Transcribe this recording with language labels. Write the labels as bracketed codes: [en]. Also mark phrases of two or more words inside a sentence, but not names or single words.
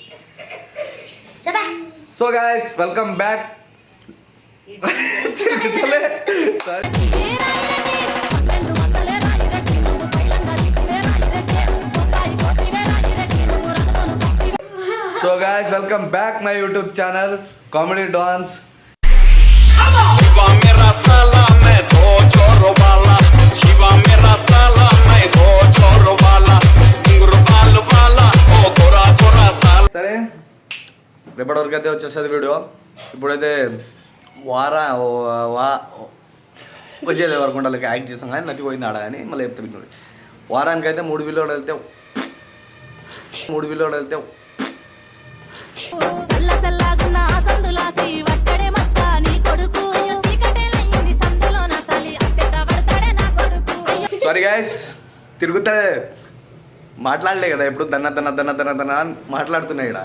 [en] So guys, welcome back. So guys, welcome back my YouTube channel comedy dance. [hi] शिवा मेरा साला मैं दो छोरों वाला, शिवा मेरा साला मैं दो छोरों वाला, घुंघरू बाल वाला ओ गोरा गोरा साला. [te] సరే, రేపటి వరకు అయితే వచ్చేస్తుంది వీడియో. ఇప్పుడైతే వచ్చేది వరకు ఉండాలి యాక్ట్ చేసాం కానీ నచ్చి పోయింది ఆడ కానీ మళ్ళీ చెప్తా మీకు. వారానికి అయితే 3 వీడియోలు వెళ్తే [en] sorry guys, [te] తిరుగుతా మాట్లాడలే కదా ఇప్పుడు, దన్న మాట్లాడుతున్నాయి ఇక్కడ.